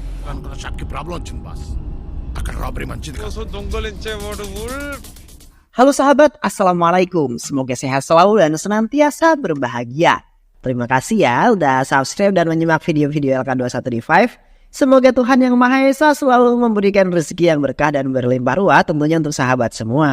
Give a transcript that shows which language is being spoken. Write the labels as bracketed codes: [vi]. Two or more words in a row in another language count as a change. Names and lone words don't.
[te] అనుకున్న షాప్కి ప్రాబ్లం వచ్చింది బాస్. అక్కడ రాబరీ మంచిది కాదు. దొంగలించేవాడు [id] Halo sahabat, Assalamualaikum. Semoga sehat selalu dan senantiasa berbahagia. Terima kasih ya udah subscribe dan menyimak video-video LK21D5. Semoga Tuhan Yang Maha Esa selalu memberikan rezeki yang berkah dan berlimpah ruah tentunya untuk sahabat semua.